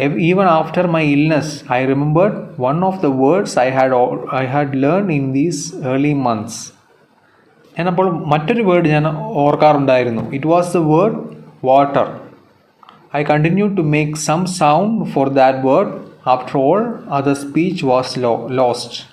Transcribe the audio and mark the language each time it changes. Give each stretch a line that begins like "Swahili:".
English: Even after my illness, I remembered one of the words I had learned in these early months.
Malayalam: അപ്പോൾ മറ്റൊരു word ഞാൻ ഓർക്കാറുണ്ടായിരുന്നു.
English: It was the word water. I continued to make some sound for that word. After all, other speech was lost.